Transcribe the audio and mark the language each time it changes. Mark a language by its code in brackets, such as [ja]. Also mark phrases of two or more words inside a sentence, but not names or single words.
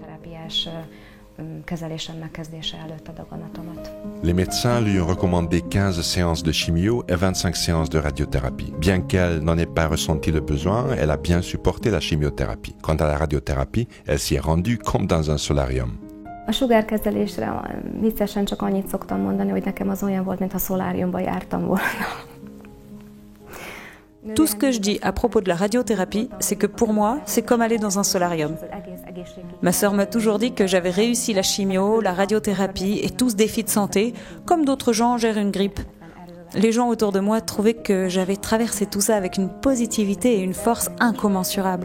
[fr] Les médecins lui ont recommandé 15 séances de chimio et 25 séances de radiothérapie. Bien qu'elle n'en ait pas ressenti le besoin, elle a bien supporté la chimiothérapie. Quant à la radiothérapie, elle s'y est rendue comme dans un solarium. [hu] A sugárkezelésre viccesen csak annyit szoktam mondani, hogy nekem az olyan volt, mintha szoláriumba jártam volna. [fr] Tout ce que je dis à propos de la radiothérapie, c'est que pour moi, c'est comme aller dans un solarium. Ma sœur m'a toujours dit que j'avais réussi la chimio, la radiothérapie et tout ce défi de santé, comme d'autres gens gèrent une grippe. Les gens autour de moi trouvaient que j'avais traversé tout ça avec une positivité et une force incommensurables.